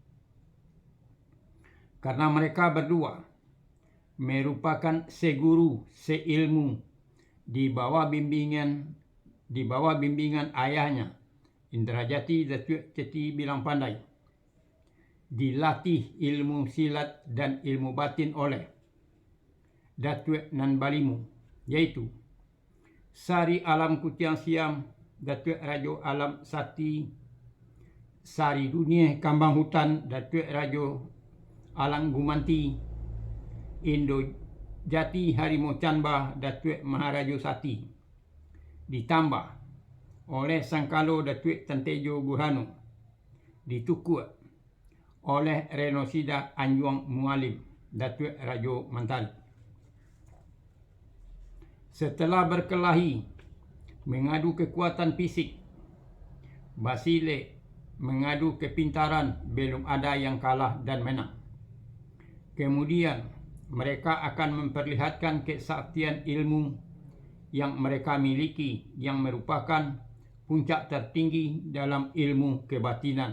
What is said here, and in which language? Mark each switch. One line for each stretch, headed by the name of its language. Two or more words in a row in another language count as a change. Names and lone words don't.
Indonesian: Karena mereka berdua merupakan seguru, seilmu di bawah bimbingan ayahnya, Indrajati Datuk Ceti Bilang Pandai, dilatih ilmu silat dan ilmu batin oleh Datuk Nan Balimu, yaitu Sari Alam Kutiang Siam Datuk Rajo Alam Sati, Sari Dunia Kambang Hutan Datuk Rajo Alang Gumanti, Indo Jati Harimau Canba Datuk Maharajo Sati, ditambah oleh Sangkalo Datuk Tantejo Burhanu, ditukuk oleh Renosida Anjuang Mualim Datuk Rajo Mantali. Setelah berkelahi mengadu kekuatan fisik, Basile mengadu kepintaran, belum ada yang kalah dan menang. Kemudian mereka akan memperlihatkan kesaktian ilmu yang mereka miliki, yang merupakan puncak tertinggi dalam ilmu kebatinan.